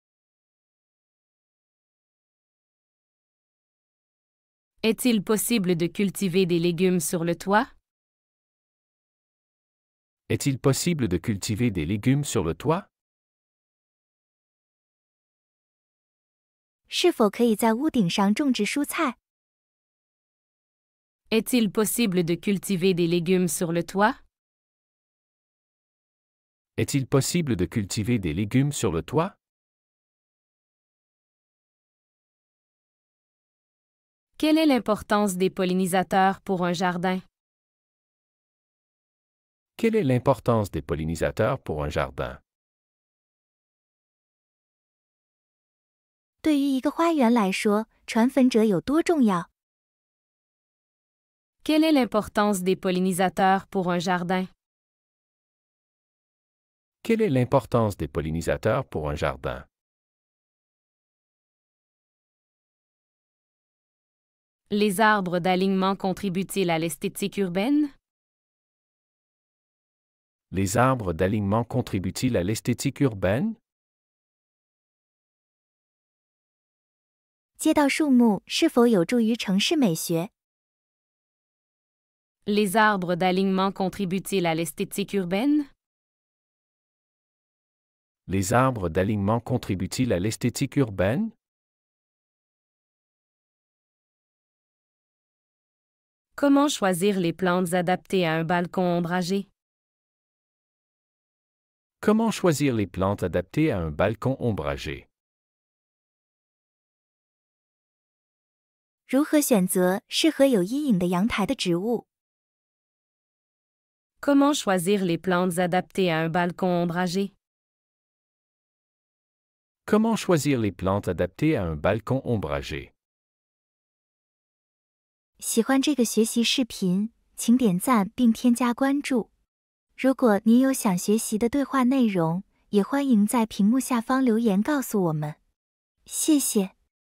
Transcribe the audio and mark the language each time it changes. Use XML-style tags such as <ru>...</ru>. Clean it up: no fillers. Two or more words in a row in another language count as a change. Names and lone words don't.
<fr>Est-il possible de cultiver des légumes sur le toit? Est-il possible de cultiver des légumes sur le toit?</fr> <zh>是否可以在屋顶上种植蔬菜？</zh> <fr>Est-il possible de cultiver des légumes sur le toit? Est-il possible de cultiver des légumes sur le toit? Quelle est l'importance des pollinisateurs pour un jardin? Quelle est l'importance des pollinisateurs pour un jardin?</fr> <zh>对于一个花园来说，传粉者有多重要？</zh> <fr>Quelle est l'importance des pollinisateurs pour un jardin? Quelle est l'importance des pollinisateurs pour un jardin? Les arbres d'alignement contribuent-ils à l'esthétique urbaine? Les arbres d'alignement contribuent-ils à l'esthétique urbaine?</fr> <zh>街道树木是否有助于城市美学？</zh> <fr>Les arbres d'alignement contribuent-ils à l'esthétique urbaine? Les arbres d'alignement contribuent-ils à l'esthétique urbaine? Comment choisir les plantes adaptées à un balcon ombragé? Comment choisir les plantes adaptées à un balcon ombragé?</fr> <zh>如何选择适合有阴影的阳台的植物？</zh> <fr>Comment choisir les plantes adaptées à un balcon ombragé? Comment choisir les plantes adaptées à un balcon ombragé?</fr> <zh>喜欢这个学习视频，请点赞并添加关注。如果您有想学习的对话内容，也欢迎在屏幕下方留言告诉我们。谢谢。</zh>